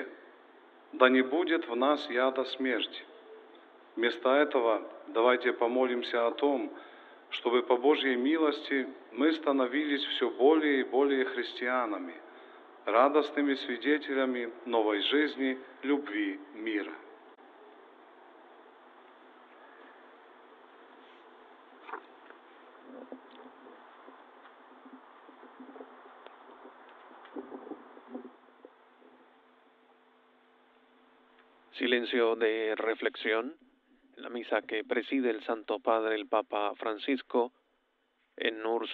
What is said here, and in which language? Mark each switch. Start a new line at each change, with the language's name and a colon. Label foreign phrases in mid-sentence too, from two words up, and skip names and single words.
Russian: Да не будет в нас яда смерти. Вместо этого давайте помолимся о том, чтобы по Божьей милости мы становились все более и более христианами, радостными свидетелями новой жизни, любви, мира.
Spanish: Silencio de reflexión en la misa que preside el Santo Padre, el Papa Francisco, en Nur